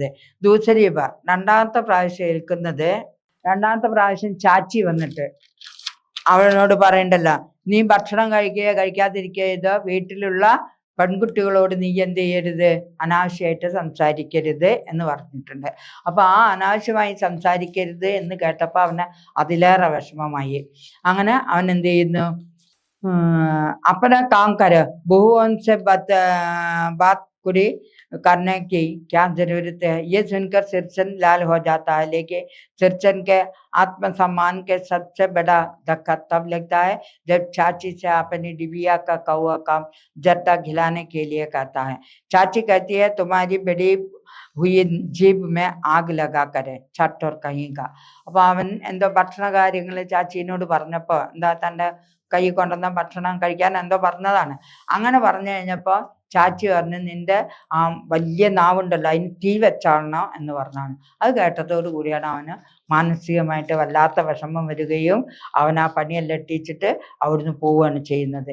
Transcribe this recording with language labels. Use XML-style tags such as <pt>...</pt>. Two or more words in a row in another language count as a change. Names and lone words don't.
<ml>ദൂസരീബ, രണ്ടാമത്തെ പ്രാവശ്യം ഏൽക്കുന്നത്, രണ്ടാമത്തെ പ്രാവശ്യം ചാച്ചി വന്നിട്ട് അവനോട് പറയണ്ടല്ലോ, നീ ഭക്ഷണം കഴിക്കാതിരിക്കരുത്, വീട്ടിലുള്ള പെൺകുട്ടികളോട് നീ എന്ത് ചെയ്യരുത്, അനാവശ്യമായിട്ട് സംസാരിക്കരുത് എന്ന് പറഞ്ഞിട്ടുണ്ട്. അപ്പൊ ആ അനാവശ്യമായി സംസാരിക്കരുത് എന്ന് കേട്ടപ്പോൾ അവന് അതിലേറെ വിഷമമായി. അങ്ങനെ അവൻ എന്ത് ചെയ്യുന്നു,</ml> <hi>अपना काम कर, बहुओं से बात कुरी करने की क्या जरूरत है। ये सुनकर सिरचन लाल हो जाता है, लेकिन सिरचन के आत्मसम्मान के सबसे बड़ा धक्का तब लगता है जब चाची से अपनी डिबिया का कौवा काम जर्दा खिलाने के लिए कहता है। चाची कहती है, तुम्हारी बड़ी हुई जीभ में आग लगा करे छट और कहीं का.</hi> <ml>അപ്പൊ അവൻ എന്തോ ഭക്ഷണ കാര്യങ്ങൾ ചാച്ചീനോട് പറഞ്ഞപ്പോ എന്താ തൻ്റെ കൈ കൊണ്ടുവന്ന ഭക്ഷണം കഴിക്കാൻ എന്തോ പറഞ്ഞതാണ്. അങ്ങനെ പറഞ്ഞു കഴിഞ്ഞപ്പോ ചാച്ചി പറഞ്ഞു, നിന്റെ ആ വലിയ നാവുണ്ടല്ലോ അതിന് തീ വെച്ചാണോ എന്ന് പറഞ്ഞാണ്. അത് കേട്ടതോടു കൂടിയാണ് അവന് മാനസികമായിട്ട് വല്ലാത്ത വിഷമം വരികയും അവൻ ആ പണിയെല്ലാം എട്ടിച്ചിട്ട് അവിടുന്ന് പോവുകയാണ് ചെയ്യുന്നത്.</ml>